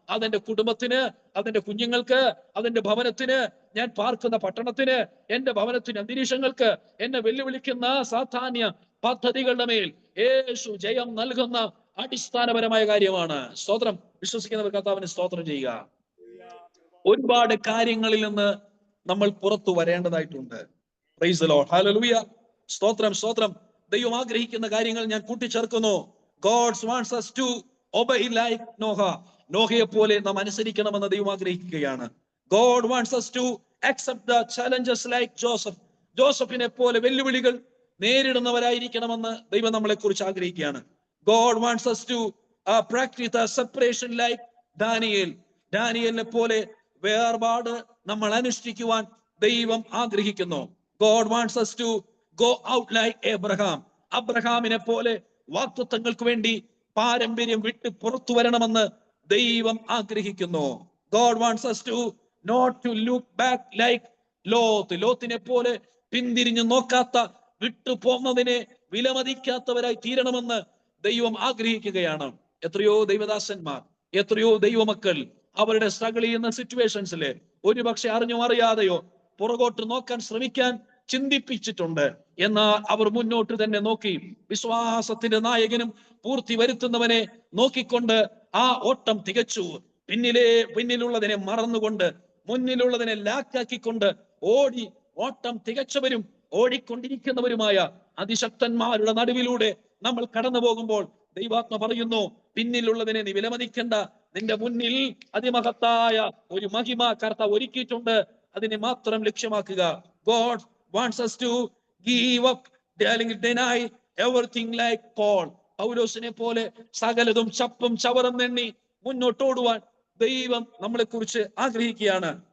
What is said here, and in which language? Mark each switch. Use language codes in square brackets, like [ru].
[ml] അതെന്റെ കുടുംബത്തിന്, അതെന്റെ കുഞ്ഞുങ്ങൾക്ക്, അതെന്റെ ഭവനത്തിന്, ഞാൻ പാർക്കുന്ന പട്ടണത്തിന്, എന്റെ ഭവനത്തിന്, അന്തരീക്ഷങ്ങൾക്ക്, എന്നെ വെല്ലുവിളിക്കുന്ന സാധാന്യ പദ്ധതികളുടെ മേൽ യേശു ജയം നൽകുന്ന അടിസ്ഥാനപരമായ കാര്യമാണ്. സ്തോത്രം. വിശ്വസിക്കുന്നവർ കർത്താവിന് സ്തോത്രം ചെയ്യുക. ഒരുപാട് കാര്യങ്ങളിൽ നിന്ന് നമ്മൾ പുറത്തു വരേണ്ടതായിട്ടുണ്ട്. [en] Praise the lord. [ml] ഹല്ലേലൂയ. സ്തോത്രം, സ്തോത്രം. ദൈവം ആഗ്രഹിക്കുന്ന കാര്യങ്ങൾ ഞാൻ കൂട്ടിച്ചേർക്കുന്നു. [en] God wants us to obey like Noah. [ml] നോഹയെ പോലെ നാം അനുസരിക്കണമെന്ന് ദൈവം ആഗ്രഹിക്കുകയാണ്. [en] God wants us to accept the challenges like Joseph. [ml] ജോസഫിനെ പോലെ വെല്ലുവിളികൾ നേരിടുന്നവരായിരിക്കണമെന്ന് ദൈവം നമ്മളെ കുറിച്ച് ആഗ്രഹിക്കുകയാണ്. [en] God wants us to practice the separation like Daniel. [ml] ഡാനിയേലിനെ പോലെ വേർപാട് നമ്മൾ അനുഷ്ഠിക്കുവാൻ ദൈവം ആഗ്രഹിക്കുന്നു. [en] God wants us to go out like Abraham. [ml] അബ്രഹാമിനെ പോലെ വാഗ്ദത്തങ്ങൾക്ക് വേണ്ടി പാരമ്പര്യം വിട്ട് പുറത്തു വരണമെന്ന് ദൈവം ആഗ്രഹിക്കുന്നു. [en] God wants us to not to look back like Lot. [ml] ലോത്തിനെ പോലെ പിന്തിരിഞ്ഞു നോക്കാത്ത, വിട്ടു പോന്നതിനെ വിലമതിക്കാത്തവരായി തീരണമെന്ന് ദൈവം ആഗ്രഹിക്കുകയാണ്. എത്രയോ ദൈവദാസന്മാർ, എത്രയോ ദൈവമക്കൾ അവരുടെ സ്ട്രഗിൾ ചെയ്യുന്ന സിറ്റുവേഷൻസില് ഒരുപക്ഷെ അറിഞ്ഞോ അറിയാതെയോ പുറകോട്ട് നോക്കാൻ ശ്രമിക്കാൻ ചിന്തിപ്പിച്ചിട്ടുണ്ട്. എന്നാൽ അവർ മുന്നോട്ട് തന്നെ നോക്കി, വിശ്വാസത്തിന്റെ നായകനും പൂർത്തി വരുത്തുന്നവനെ നോക്കിക്കൊണ്ട് ആ ഓട്ടം തികച്ചു. പിന്നിലുള്ളതിനെ മറന്നുകൊണ്ട്, മുന്നിലുള്ളതിനെ ലാക്കാക്കിക്കൊണ്ട് ഓടി ഓട്ടം തികച്ചവരും ഓടിക്കൊണ്ടിരിക്കുന്നവരുമായ അതിശക്തന്മാരുടെ നടുവിലൂടെ നമ്മൾ കടന്നു പോകുമ്പോൾ ദൈവാത്മ പറയുന്നു, പിന്നിലുള്ളതിനെ നീ വിലമതിക്കണ്ട, നിന്റെ മുന്നിൽ അതിമഹത്തായ ഒരു മഹിമ കർത്താവ് ഒരുക്കിയിട്ടുണ്ട്, അതിനെ മാത്രം ലക്ഷ്യമാക്കുക. [en] God wants us to give up, deny everything like Paul. [ml] പൗലോസിനെ പോലെ സകലതും ചപ്പും ചവറും എണ്ണി മുന്നോട്ടോടുവാൻ ദൈവം നമ്മളെ കുറിച്ച് ആഗ്രഹിക്കുകയാണ്.